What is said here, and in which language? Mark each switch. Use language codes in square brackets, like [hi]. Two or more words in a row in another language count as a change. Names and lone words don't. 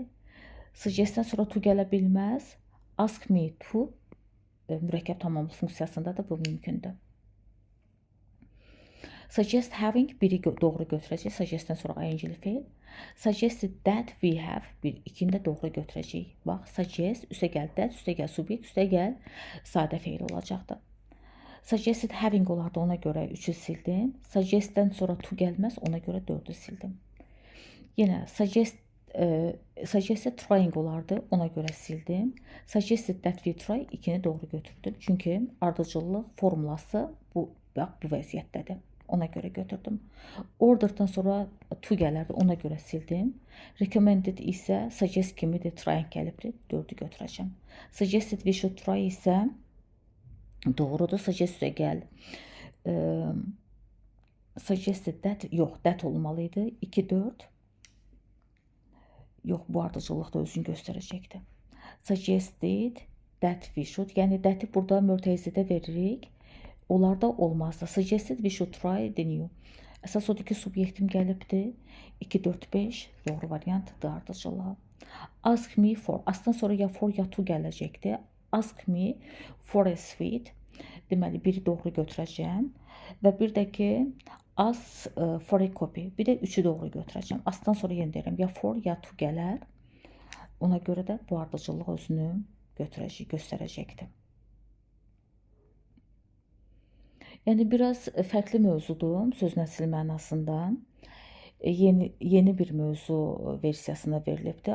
[az] Suggest'dən sonra to gələ bilməz. [en] Ask me to [az] mürəkkəb tamamlıq funksiyasında da bu mümkündür. [en] Suggest having, [az] biri doğru götürəcək. Suggestdən sonra ing-li feil. [en] Suggested that we have, [az] 2-ni də doğru götürəcək. Bax, suggest, üstə gəl that, üstə gəl subyekt, üstə gəl sadə feil olacaqdır. [en] Suggested having [az] olardı, ona görə 3-ü sildim. Suggestdən sonra to gəlməz, ona görə 4-ü sildim. Yenə [en] suggested trying [az] olardı, ona görə sildim. [en] Suggested that we try, [az] 2-ni doğru götürdüm. Çünki ardıcıllıq formulası bu vəziyyətdədir. Ona görə götürdüm. Order'dan sonra to gələrdi, ona görə sildim. Recommended isə suggest kimidir, trying gəlibdir, 4-ü götürəcəm. [en] Suggested we should try [az] isə doğrudur, suggest gəl. [en] Suggested that, [az] yox, that olmalıydı. 2, 4. Yox, bu ardıcıllıq da özünü göstərəcəkdir. [en] Suggested that we should, [az] yəni that-i burada mörtəzədə veririk. Onlar da olmazdı. [en] Suggested we should try the new. [az] Əsas odur ki, subyektim gəlibdir. 2, 4, 5 doğru variantdır ardıcılığı. [en] Ask me for. [az] Askdan sonra ya for ya to gələcəkdir. [en] Ask me for a sweet. [az] Deməli, biri doğru götürəcəm. Və bir də ki, [en] ask for a copy. [az] Bir də 3-ü doğru götürəcəm. Askdan sonra yenə deyirəm, ya for ya to gələr. Ona görə də bu ardıcılıq özünü göstərəcəkdir. Yəni biraz fərqli mövzudur söz nəsil mənasında. Yeni bir mövzu versiyasına verilibdir.